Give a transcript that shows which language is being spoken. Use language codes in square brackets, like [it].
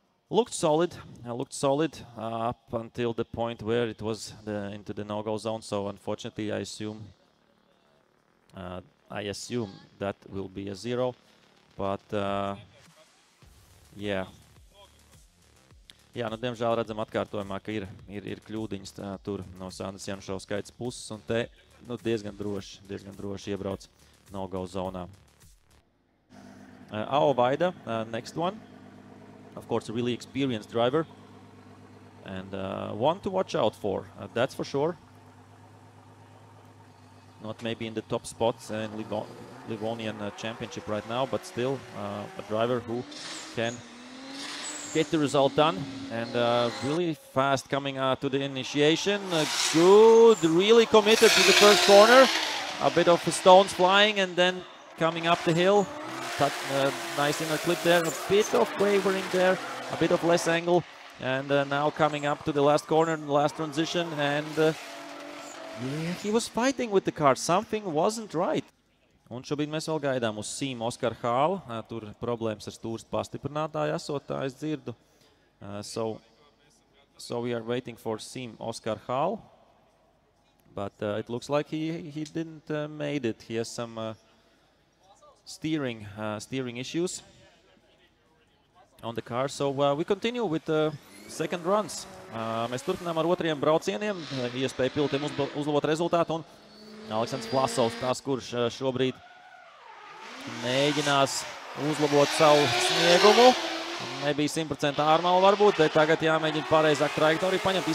[en] Looked solid up until the point where it was into the no-go zone. So unfortunately, I assume I assume that will be a 0, but yeah. [lv] Jā, nu, diemžēl redzam atkārtojumā, ka ir kļūdiņas tur no Sandras Janušovskaitas puses, un te diezgan droši iebrauc no-go zonā. [en] Ao Vaida, next one. Of course, a really experienced driver. And one to watch out for, that's for sure. Not maybe in the top spots in Livonian Championship right now, but still a driver who can get the result done. And really fast coming to the initiation. Good, really committed to the first corner. A bit of stones flying and then coming up the hill. Nice inner clip there, a bit of wavering there, a bit of less angle. And now coming up to the last corner, the last transition, and yeah, he was fighting with the car. Something wasn't right. [lv] Un šobrīd mēs vēl gaidām uz Sim Oskar Hālu. Tur problēmas ar stūres pastiprinātāju esot, tā es dzirdu. [en] So we are waiting for Sim Oskar Hālu. But it looks like he didn't made it. He has some steering issues on the car. So we continue with the second runs. [lv] Mēs turpinām ar otriem braucieniem, iespēju pilotiem uzlabot rezultātu, un Aleksandrs Vlasovs, tas, kurš šobrīd mēģinās uzlabot savu sniegumu. Nebija 100% ārmala varbūt, bet tagad jāmēģina pareizāk trajektoriju paņemt.